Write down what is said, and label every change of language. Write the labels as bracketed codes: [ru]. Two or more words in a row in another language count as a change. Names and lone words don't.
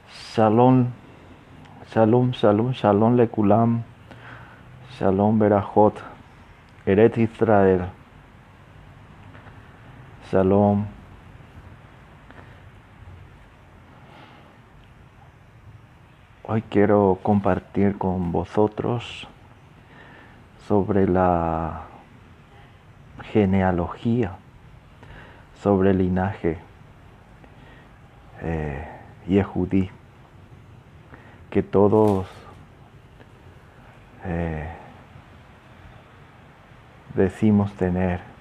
[he] שלום שלום שלום שלום לכולם שלום ברכות ארץ ישראל שלום. [es] Hoy quiero compartir con vosotros sobre la genealogía, sobre el linaje Yehudí, que todos decimos tener.